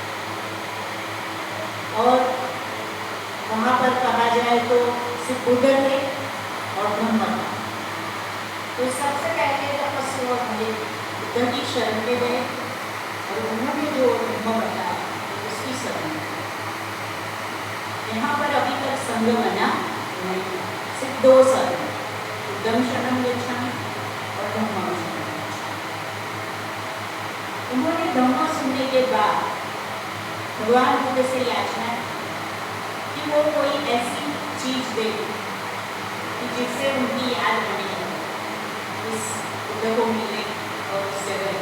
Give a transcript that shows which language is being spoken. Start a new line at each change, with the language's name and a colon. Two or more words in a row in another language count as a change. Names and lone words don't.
Hindi: और वहाँ पर कहा जाए तो सिर्फ बुद्ध थे और धम्म था। तो सबसे पहले तपस्वी और मुनि बुद्ध की शरण में गए और उन्होंने जो अनुभव बताया उसकी शरण। यहाँ पर अभी तक संघ बना नहीं, सिर्फ 2 शरण,
Pali: बुद्धं शरणं गच्छामि और धम्मं शरणं गच्छामि।
Hindi: उन्होंने धम्म सुनने के बाद भगवान बुद्ध से याचना कि वो कोई ऐसी चीज दे कि जिससे उनकी याद बनी इस बुद्ध को मिले और उससे रहे।